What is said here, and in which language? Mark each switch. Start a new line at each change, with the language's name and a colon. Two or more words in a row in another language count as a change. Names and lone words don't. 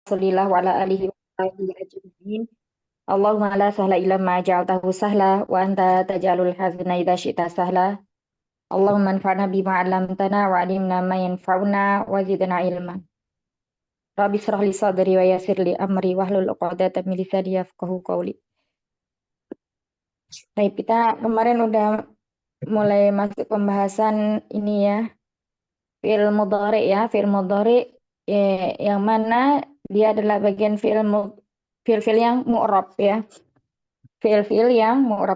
Arabic: رسول الله وعلى آله وصحبه أجمعين. اللهم لا سهل إلا ما جعلته سهلا وأنت تجعل الحزن إذا شئت سهلا. اللهم انفعنا بما علمتنا وعلمنا ما ينفعنا وزدنا علما. رب اشرح لي صدري ويسر لي أمري واحلل عقدة من لساني يفقهوا قولي.
Indonesian: Baik, kita kemarin udah mulai masuk pembahasan ini ya,
Arabic: فعل مضارع
Indonesian: ya,
Arabic: فعل مضارع
Indonesian: yang mana dia adalah bagian fi'il yang mu'rab ya. Fi'il-fi'il yang mu'rab.